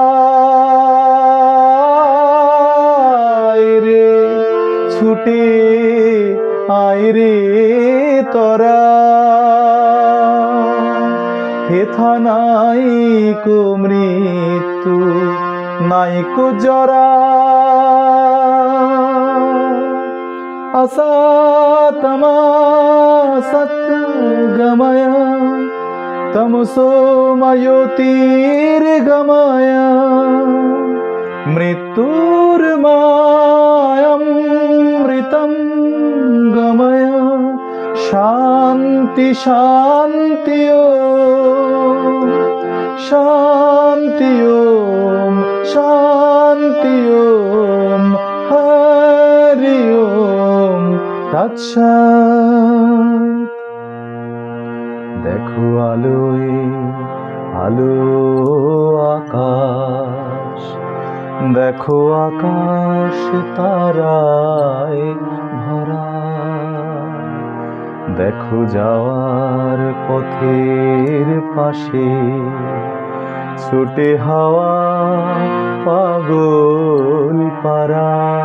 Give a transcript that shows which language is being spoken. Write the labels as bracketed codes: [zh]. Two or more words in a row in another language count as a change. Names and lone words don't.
[bn] রে ছুটে আয় রে তোরা, হেথা নাইকো মৃত্যু নাইকো জরা। [sa] असातमासत् गमय तमसो मयोतिर्गमय, मृत्युर्मायमृतं गमय। शान्ति शान्ति ओम शान्ति ओम शान्ति ओम हरि ओम तत्सत्। [bn] দেখো আলোয় আলো আকাশ, দেখো আকাশ তারায় ভরা। দেখো যাওয়ার পথের পাশে ছোটে হাওয়া পাগল পারা।